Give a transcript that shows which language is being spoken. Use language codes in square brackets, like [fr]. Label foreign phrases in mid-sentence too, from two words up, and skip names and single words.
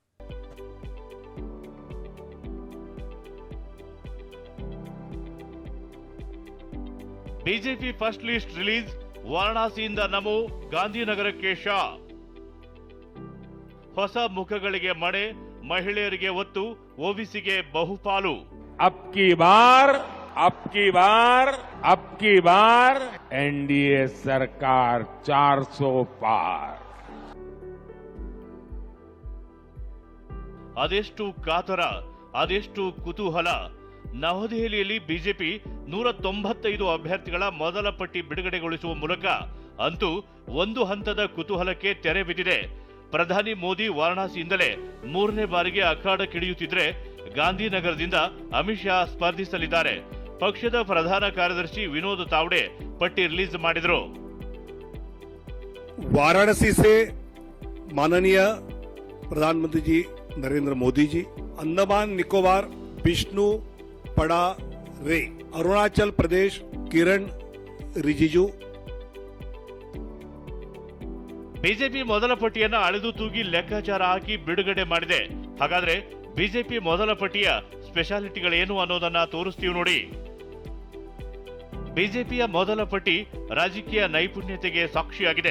[en] BJP first list release. [kn] ವಾರಣಾಸಿಯಿಂದ ನಮೋ, ಗಾಂಧಿನಗರಕ್ಕೆ ಶಾ. ಹೊಸ ಮುಖಗಳಿಗೆ ಮಣೆ, ಮಹಿಳೆಯರಿಗೆ ಒತ್ತು, ಓಬಿಸಿಗೆ ಬಹುಪಾಲು. [hi] अब की बार एनडीए सरकार 400 पार. [kn] ಅದೆಷ್ಟು ಕಾತರ, ಅದೆಷ್ಟು ಕುತೂಹಲ. ನವದೆಹಲಿಯಲ್ಲಿ ಬಿಜೆಪಿ 195 ಅಭ್ಯರ್ಥಿಗಳ ಮೊದಲ ಪಟ್ಟಿ ಬಿಡುಗಡೆಗೊಳಿಸುವ ಮೂಲಕ ಅಂತೂ ಒಂದು ಹಂತದ ಕುತೂಹಲಕ್ಕೆ ತೆರೆ ಬಿದ್ದಿದೆ. ಪ್ರಧಾನಿ ಮೋದಿ ವಾರಣಾಸಿಯಿಂದಲೇ 3ನೇ ಬಾರಿಗೆ ಅಖಾಡಕ್ಕಿಳಿಯುತ್ತಿದ್ರೆ, ಗಾಂಧಿನಗರದಿಂದ ಅಮಿತ್ ಶಾ ಸ್ಪರ್ಧಿಸಲಿದ್ದಾರೆ. ಪಕ್ಷದ ಪ್ರಧಾನ ಕಾರ್ಯದರ್ಶಿ ವಿನೋದ್ ತಾವ್ಡೆ ಪಟ್ಟಿ ರಿಲೀಸ್ ಮಾಡಿದರು. [hi] वाराणसी से माननीय प्रधानमंत्री जी नरेंद्र मोदी जी, अंडमान निकोबार विष्णु पड़ा रे, अरुणाचल प्रदेश किरण रिजिजू. [kn] ಬಿಜೆಪಿ ಮೊದಲ ಪಟ್ಟಿಯನ್ನು ಅಳೆದು ತೂಗಿ ಲೆಕ್ಕಾಚಾರ ಹಾಕಿ ಬಿಡುಗಡೆ ಮಾಡಿದೆ. ಹಾಗಾದ್ರೆ ಬಿಜೆಪಿ ಮೊದಲ ಪಟ್ಟಿಯ ಸ್ಪೆಷಾಲಿಟಿಗಳೇನು ಅನ್ನೋದನ್ನ ತೋರಿಸ್ತೀವಿ ನೋಡಿ. ಬಿಜೆಪಿಯ ಮೊದಲ ಪಟ್ಟಿ ರಾಜಕೀಯ ನೈಪುಣ್ಯತೆಗೆ ಸಾಕ್ಷಿಯಾಗಿದೆ.